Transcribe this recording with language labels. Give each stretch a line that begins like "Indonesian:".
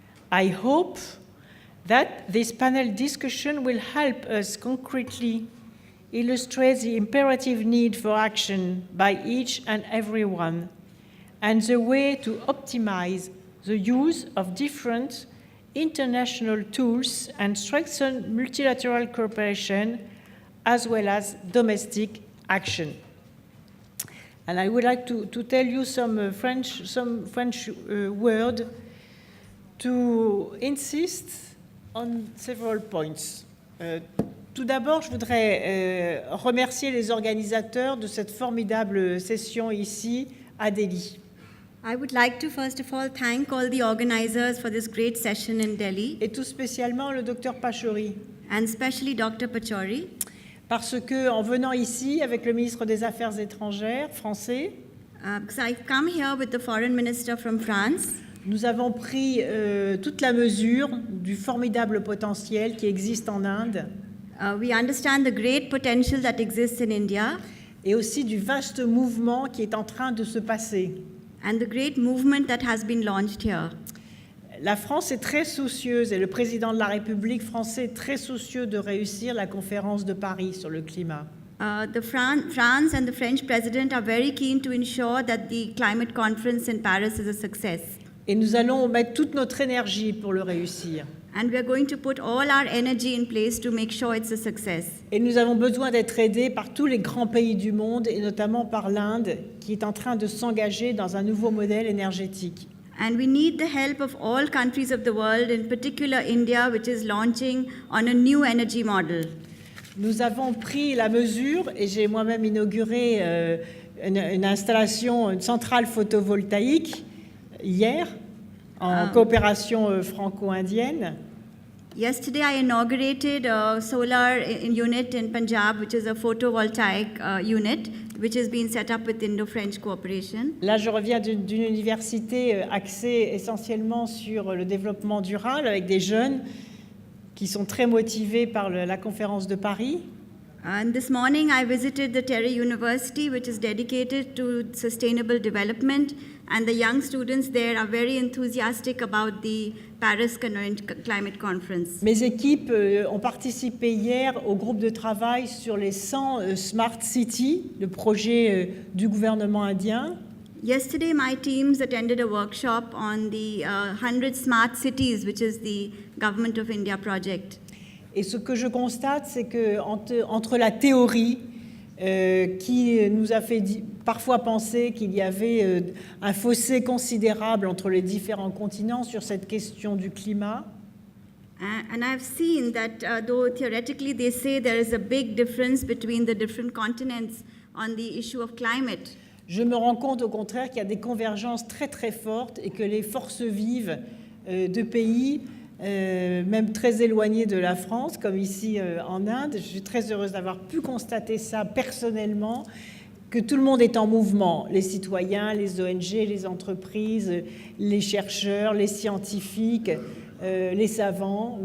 English: I hope that this panel discussion will help us concretely illustrate the imperative need for action by each and everyone and the way to optimize the use of different international tools and strengthen multilateral cooperation as well as domestic action. And I would like to tell you some French word to insist on several points.
French: Tout d'abord, je voudrais remercier les organisateurs de cette formidable session ici à Delhi.
English: I would like to first of all thank all the organizers for this great session in Delhi.
French: Et tout spécialement le docteur Pachauri.
English: And especially Dr. Pachauri.
French: Parce que en venant ici avec le ministre des Affaires étrangères français,
English: because I've come here with the foreign minister from France.
French: Nous avons pris toute la mesure du formidable potentiel qui existe en Inde.
English: We understand the great potential that exists in India.
French: Et aussi du vaste mouvement qui est en train de se passer.
English: And the great movement that has been launched here.
French: La France est très soucieuse et le président de la République français est très soucieux de réussir la conférence de Paris sur le climat.
English: France and the French president are very keen to ensure that the climate conference in Paris is a success.
French: Et nous allons mettre toute notre énergie pour le réussir.
English: And we are going to put all our energy in place to make sure it's a success.
French: Et nous avons besoin d'être aidés par tous les grands pays du monde, et notamment par l'Inde, qui est en train de s'engager dans un nouveau modèle énergétique.
English: And we need the help of all countries of the world, in particular India, which is launching on a new energy model.
French: Nous avons pris la mesure, et j'ai moi-même inauguré une installation, une centrale photovoltaïque hier, en coopération franco-indienne.
English: Yesterday, I inaugurated a solar unit in Punjab, which is a photovoltaic unit, which has been set up with Indo-French cooperation.
French: Là, je reviens d'une université axée essentiellement sur le développement durable, avec des jeunes qui sont très motivés par la conférence de Paris.
English: And this morning, I visited the Terry University, which is dedicated to sustainable development, and the young students there are very enthusiastic about the Paris Climate Conference.
French: Mes équipes ont participé hier au groupe de travail sur les 100 Smart Cities, le projet du gouvernement indien.
English: Yesterday, my teams attended a workshop on the 100 Smart Cities, which is the Government of India project.
French: Et ce que je constate, c'est que entre la théorie qui nous a fait parfois penser qu'il y avait un fossé considérable entre les différents continents sur cette question du climat,
English: And I've seen that though theoretically they say there is a big difference between the different continents on the issue of climate,
French: je me rends compte au contraire qu'il y a des convergences très très fortes et que les forces vives de pays même très éloignés de la France, comme ici en Inde. Je suis très heureuse d'avoir pu constater ça personnellement, que tout le monde est en mouvement, les citoyens, les ONG, les entreprises, les chercheurs, les scientifiques, les savants.